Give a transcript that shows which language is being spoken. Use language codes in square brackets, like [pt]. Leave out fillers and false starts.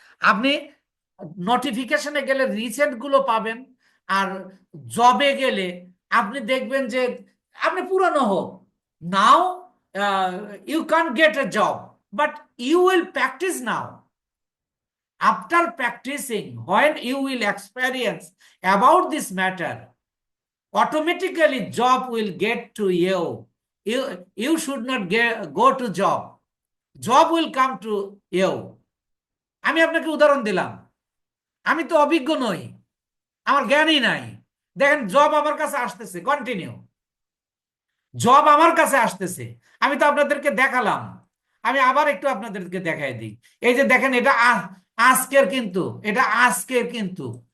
[bn] আপনি নোটিফিকেশনে গেলে রিসেন্ট গুলো পাবেন, আর জবে গেলে আপনি দেখবেন যে আপনি পুরনো হোক, [en] Now you can get a job, but you will practice now, after practicing when you will experience about this matter, automatically job will get to you. You should not go to job will come to you. [bn] আমি আপনাকে উদাহরণ দিলাম, আমি তো অভিজ্ঞ নই, আমার জ্ঞানই নাই, দেখেন জব আমার কাছে আসতেছে কন্টিনিউ, জব আমার কাছে আসতেছে, আমি তো আপনাদেরকে দেখালাম, আমি আবার একটু আপনাদেরকে দেখাই দিই। এই যে দেখেন এটা আজকের কিন্তু, এটা আজকের কিন্তু